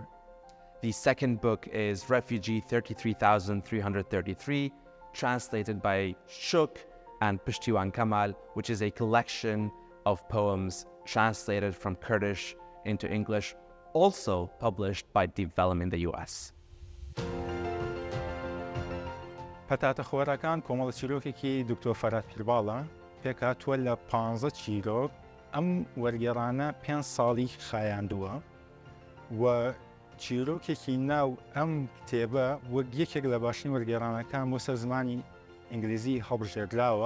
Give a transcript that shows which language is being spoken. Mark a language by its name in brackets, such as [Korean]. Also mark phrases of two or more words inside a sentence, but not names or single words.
[English] The second book is Refugee 33,333, translated by Shuk and Pishtiwan Kamal, which is a collection of poems translated from Kurdish into English, also published by Deep Vellum in the US. [Central Kurdish] پەتاتە خۆراکان کۆمەڵە چیرۆکێکی دکتۆر فەرات پیرباڵە پێکهاتووە لە 15 چیرۆک. ئەم وەرگێڕانە 5 ساڵی خایاندووە و چیرۆکێکی ناو ئەم کتێبە وەک یەکێک لە باشترین وەرگێڕانەکان بۆ سەر زمانی ئینگلیزی هەڵبژێردراوە.